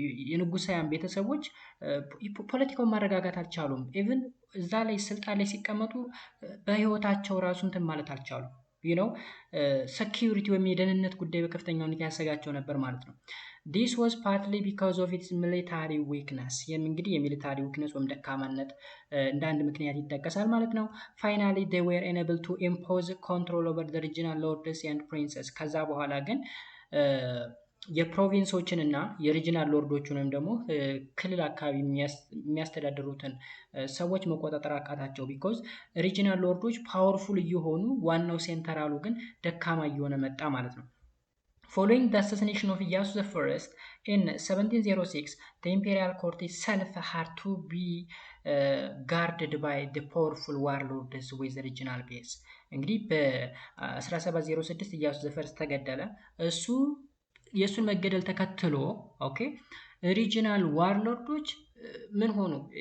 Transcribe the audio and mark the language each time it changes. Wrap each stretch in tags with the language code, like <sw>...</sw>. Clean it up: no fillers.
<am>የንጉሳውያን ቤተሰቦች ፖለቲካውን ማረጋጋት አልቻሉም። ኢቭን እዛ ላይ ስልጣን ላይ ሲቀመጡ በህይወታቸው ራሱ እንትን ማለት አልቻሉም። ሴኪዩሪቲ ወይም የደህንነት ጉዳይ በከፍተኛ ሁኔታ ያሰጋቸው ነበር ማለት ነው።</am> <en>This was partly because of its military weakness።</en> <am>እንግዲህ የሚሊታሪ ዊክነስ ወይም ደካማነት እንደ አንድ ምክንያት ይጠቀሳል ማለት ነው።</am> <en>Finally, they were unable to impose control over the regional lords and princes።</en> <am>ከዛ በኋላ ግን የፕሮቪንሶችን እና የሪጂናል ሎርዶችን ወይም ደግሞ ክልል አካባቢ የሚያስተዳድሩትን ሰዎች መቆጣጠር አቃታቸው። ቢኮዝ ሪጂናል ሎርዶች ፓወርፉል እየሆኑ ዋናው ሴንተራሉ ግን ደካማ እየሆነ መጣ ማለት ነው።</am> <en>Following the assassination of Iyasu I in 1706, the imperial court itself had to be guarded by the powerful warlords with regional base.</en> <am>እንግዲህ በ1706 ኢያሱ ዘፈርስ ተገደለ። እሱ የእሱን መገደል ተከትሎ ኦኬ ሪጂናል ዋርሎርዶች ምን ሆኑ?</am>